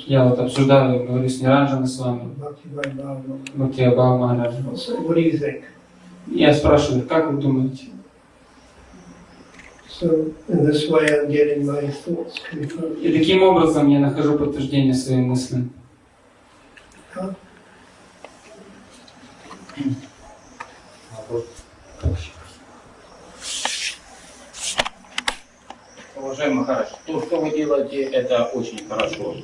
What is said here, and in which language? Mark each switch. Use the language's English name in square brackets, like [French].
[Russian] Я вот обсуждаю, говорю с Ниранджаной с вами, [English] Bhakti Bhava. [Russian] Бхактивайбхава Махараджа. [English] So what do you think? [Russian] Я спрашиваю, как вы думаете? [English] So in this way I'm getting my thoughts confirmed. [Russian] И таким образом я нахожу подтверждение своим мыслям. Уважаемый Махарадж, то, что вы делаете, это очень хорошо.